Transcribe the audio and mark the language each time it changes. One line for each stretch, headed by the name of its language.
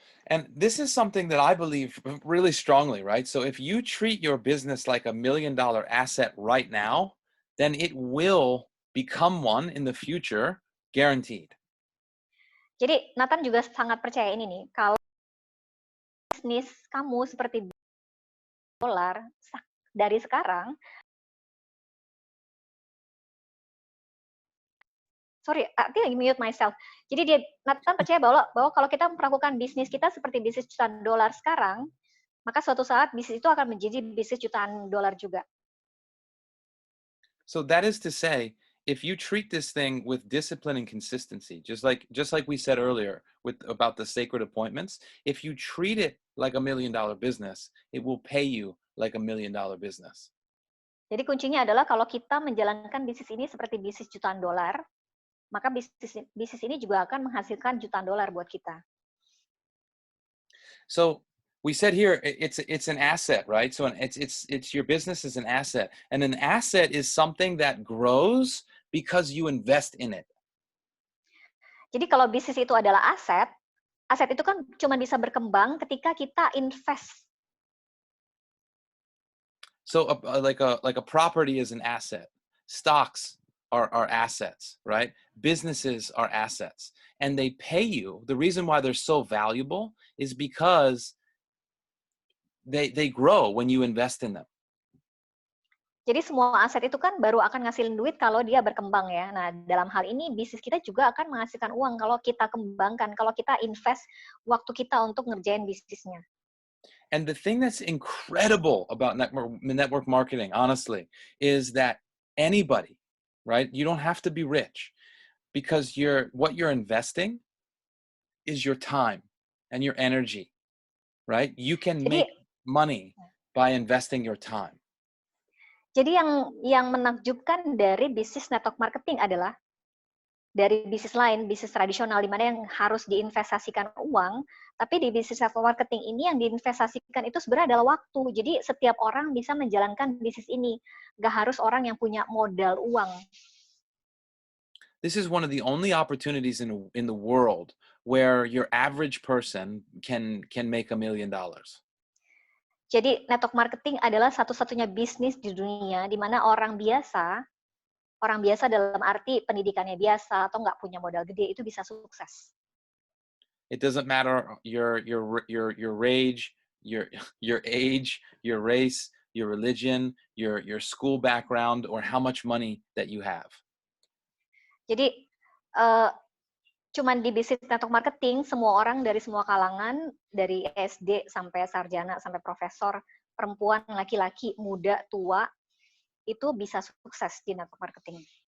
English: And this is something that I believe really strongly, right? So if you treat your business like $1 million asset right now, then it will become one in the future, guaranteed.
Indonesian: Jadi Nathan juga sangat percaya ini nih, kalau bisnis kamu seperti dolar dari sekarang,
English: sorry, I think I mute myself.
Indonesian: Jadi Nathan percaya bahwa kalau kita melakukan bisnis kita seperti bisnis jutaan dolar sekarang, maka suatu saat bisnis itu akan menjadi bisnis jutaan dolar juga.
English: So that is to say, if you treat this thing with discipline and consistency, just like we said earlier about the sacred appointments, if you treat it like $1 million business, it will pay you like $1 million business.
Indonesian: Jadi kuncinya adalah kalau kita menjalankan bisnis ini seperti bisnis jutaan dolar, maka bisnis ini juga akan menghasilkan jutaan dolar buat kita.
English: So we said here it's an asset, right? So it's your business is an asset, and an asset is something that grows because you invest in it.
Indonesian: Jadi kalau bisnis itu adalah aset itu kan cuma bisa berkembang ketika kita invest.
English: So like a property is an asset. Stocks are assets, right? Businesses are assets, and they pay you. The reason why they're so valuable is because they grow when you invest in them.
Indonesian: Jadi semua aset itu kan baru akan ngasilin duit kalau dia berkembang ya. Nah, dalam hal ini bisnis kita juga akan menghasilkan uang kalau kita kembangkan, kalau kita invest waktu kita untuk ngerjain bisnisnya.
English: And the thing that's incredible about network marketing, honestly, is that anybody, right? You don't have to be rich because what you're investing is your time and your energy, right? You can
Indonesian: Jadi
English: make money by investing your time.
Indonesian: Jadi yang menakjubkan dari bisnis network marketing adalah dari bisnis lain, bisnis tradisional di mana yang harus diinvestasikan uang, tapi di bisnis network marketing ini yang diinvestasikan itu sebenarnya adalah waktu. Jadi setiap orang bisa menjalankan bisnis ini, nggak harus orang yang punya modal uang.
English: This is one of the only opportunities in the world where your average person can make $1 million.
Indonesian: Jadi network marketing adalah satu-satunya bisnis di dunia di mana orang biasa dalam arti pendidikannya biasa atau nggak punya modal gede itu bisa sukses.
English: It doesn't matter your age, your age, your race, your religion, your school background, or how much money that you have.
Indonesian: Jadi cuman di bisnis network marketing, semua orang dari semua kalangan, dari SD sampai sarjana, sampai profesor, perempuan, laki-laki, muda, tua, itu bisa sukses di network marketing.